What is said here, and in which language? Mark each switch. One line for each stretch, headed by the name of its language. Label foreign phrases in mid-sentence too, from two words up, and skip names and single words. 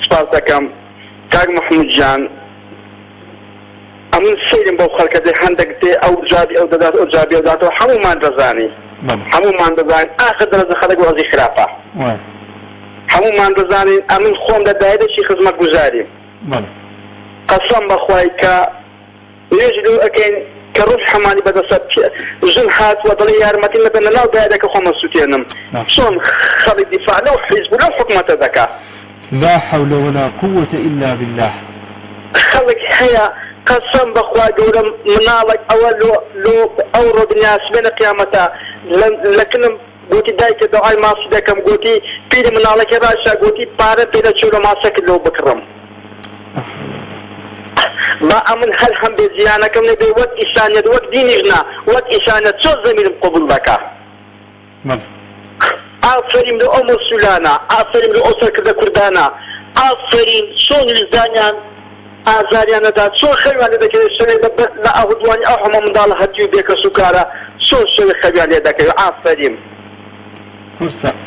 Central Kurdish: سپاس دەکەم کاک محمود جان ئەمن سەیرم بەو خەڵکە دێ هەندێک دێ ئەو جابی ئەو دەدات ئەو جابی ئەو داتەوە هەمومان دەزانی هەمومان دەزانین ئاخر دەرەجە خەڵک وەزی خراپە هەمومان دەزانین ئەمن خۆم لەدایەدەکی خزمەت گوزاریم قەسەم بەخوای کە نوێژ لێو ئەکەین کە ڕوح حەمانی بەدەسەت ژن هاتووە دڵی یارمەتی مەدەن لەناو دایەدەکە خۆمە سووتێنم چۆن خەڵک دیفاع لەو حیزب و لەو حکومەتە دەکا
Arabic: لا حول ولا قوة إلا بالله
Central Kurdish: خەڵک هەیە قەسەم بەخوا گەورم مناڵک ئەوە لۆ ئەو ڕۆدنیاس بێنە قیامەتە لەکنم گوتی دایکە دەعای ماسی دەکەم گوتی پیری مناڵەکە باشە گوتی پارە پێدە چۆ لە ماسەکە لەو بکڕم ما ئەمن هەر هەم بێ زیانەکەم نەبێ وەک ئیشانەت وەک دینیژنا وەک ئیشانەت چۆن زەمیرم قبول دەکا ئافرین لە ئەو مەسئولانە ئافرین لە ئەو سەرکردە کوردانە ئافرین چۆن ویزدانیان ئازاریانەدا چۆن خەویان لێ دەکەوێت شەوێ لە ئاهودوانی ئەو هەموو منداڵە هەتیو بێکە سوکارە چۆن شەوێ خەویان لێ دەکەوێت ئافرین